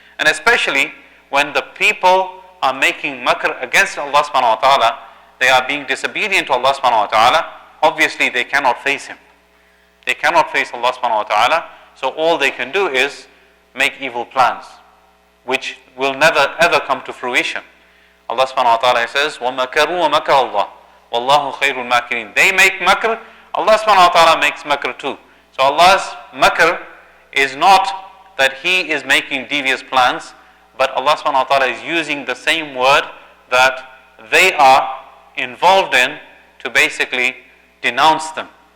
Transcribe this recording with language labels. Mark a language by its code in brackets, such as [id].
[en] And especially when the people are making makr against Allah subhanahu wa ta'ala, they are being disobedient to Allah subhanahu wa ta'ala, obviously they cannot face him. They cannot face Allah subhanahu wa ta'ala, so all they can do is make evil plans, which will never ever come to fruition. Allah subhanahu wa ta'ala says, [ar] وَمَكَرُوا وَمَكَرَ اللَّهُ وَاللَّهُ خَيْرُ الْمَاكِرِينَ. [en] They make makr, Allah subhanahu wa ta'ala makes makr too. So Allah's makr is not that He is making devious plans, but Allah subhanahu wa ta'ala is using the same word that they are involved in to basically denounce them.